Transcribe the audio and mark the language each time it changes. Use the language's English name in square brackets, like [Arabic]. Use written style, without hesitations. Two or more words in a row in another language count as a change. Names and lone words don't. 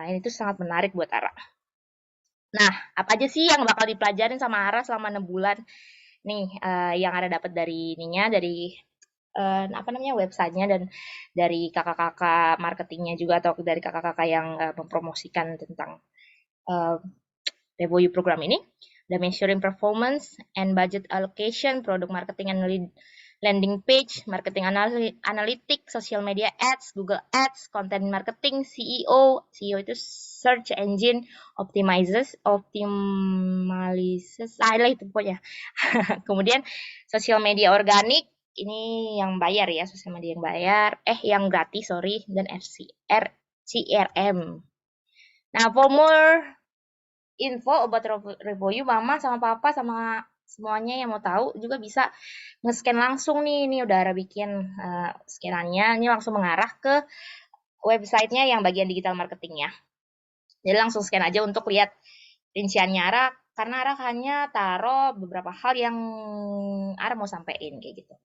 [Indonesian] Itu sangat menarik buat Ara. Nah, apa aja sih yang bakal dipelajarin sama Ara selama 6 bulan? Nih, yang Ara dapat dari ininya, dari apa namanya websitenya, dan dari kakak-kakak marketingnya juga, atau dari kakak-kakak yang mempromosikan tentang Revoyu program ini. [English] The measuring performance and budget allocation, product marketing and landing page, marketing analytics, social media ads, Google Ads, content marketing, SEO. [Indonesian] SEO itu [English] search engine optimizes, [Indonesian] itu pokoknya. Kemudian [English] social media [Indonesian] organik, ini yang bayar ya, sosial media yang bayar, yang gratis, sorry, dan CRM. Nah, [English] for more info about Revoyu, [Indonesian] mama sama papa sama semuanya yang mau tahu juga bisa nge-scan langsung nih. Ini udah Ara bikin scanannya, ini langsung mengarah ke websitenya yang bagian [English] digital marketingnya. [Indonesian] Jadi langsung scan aja untuk lihat rinciannya Ara, karena Ara hanya taruh beberapa hal yang Ara mau sampaikan kayak gitu.